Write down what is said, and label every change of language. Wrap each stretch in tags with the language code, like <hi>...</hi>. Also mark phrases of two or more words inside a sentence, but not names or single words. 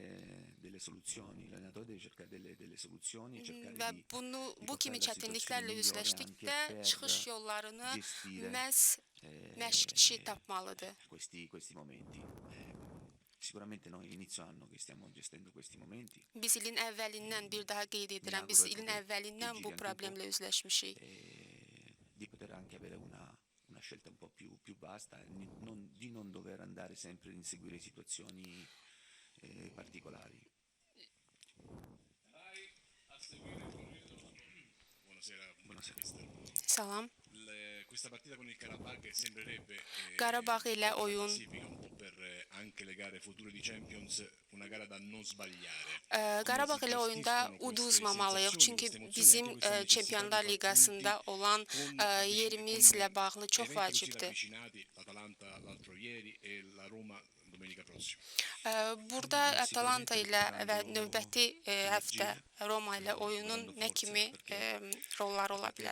<az>Və bu kimi çətinliklərlə üzləşdikdə çıxış yollarını məhz məşqçi tapmalıdır. Biz ilin əvvəlindən, bir daha qeyd edirəm, biz ilin əvvəlindən bu problemlə üzləşmişik.</az> <it>Una scelta un po' più vasta, di non dover andare sempre a inseguire situazioni particolari.</it> <az>Salam.</az> <it>Questa partita con il Karabakh sembrerebbe</it> <az>Qarabağ ilə oyun</az> <it>anche le gare future di Champions una gara da non sbagliare.</it> <az>Qarabağ ilə oyunda uduzmamalıyıq, çünki bizim Çempionlar Liqasında olan yerimizlə bağlı çox vacibdir. Burada Atalanta ilə və növbəti həftə Roma ilə oyunun nə kimi rolları ola bilər.</az>